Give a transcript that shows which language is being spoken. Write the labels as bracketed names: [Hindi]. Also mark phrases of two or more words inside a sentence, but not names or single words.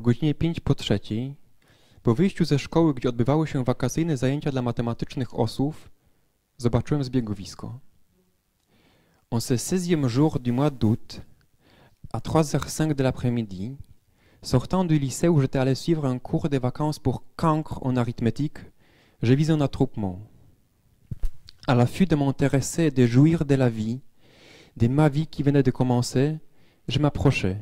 [Polish] godzinie 2:05, po wyjściu ze szkoły, gdzie odbywały się wakacyjne zajęcia dla matematycznych osłów, zobaczyłem zbiegowisko. [French] En ce 16e jour du mois d'août, à 3h05 de l'après-midi, sortant du lycée où j'étais allé suivre un cours de vacances pour cancre en arithmétique, j'ai vu un attroupement. À l'affût de m'intéresser et de jouir de la vie, de ma vie qui venait de commencer, je m'approchais.